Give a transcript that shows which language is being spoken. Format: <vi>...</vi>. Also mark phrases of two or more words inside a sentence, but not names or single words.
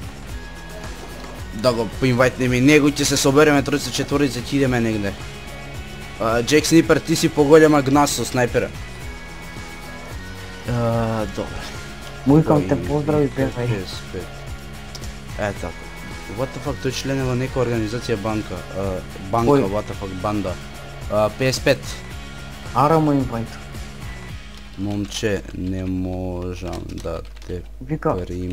<mk>Да го поинвајтнеме него, ќе се собереме тројца четворица, ќе идеме негде. Джек Снайпер, ти си поголема гнас со снайпера. Добре. Мујкам те поздрави, певај. Така.</mk> <en>What the fuck,</en> <mk>тој член е во нека организација банка. Банка,</mk> <en>what the fuck,</en> <mk>банда. 55. Ара му инвайт. Момче, не можам да те примам.</mk>